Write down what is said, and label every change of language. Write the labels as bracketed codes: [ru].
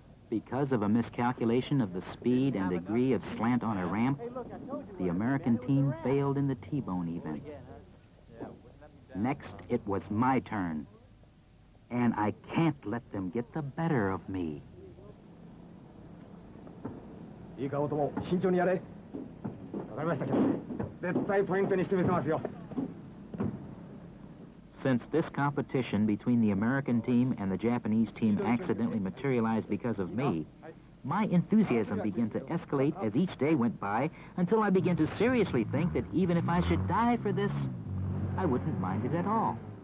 [en] Because of a miscalculation of the speed and degree of slant on a ramp, the American team failed in the T-bone event. Next, it was my turn. And I can't let them get the better of me. [ja] いいか、男、慎重にやれ。わかりましたけど、絶対ポイントにしてみせますよ。 [en] Since this competition between the American team and the Japanese team accidentally materialized because of me, my enthusiasm began to escalate as each day went by until I began to seriously think that even if I should die for this, I wouldn't mind it at all.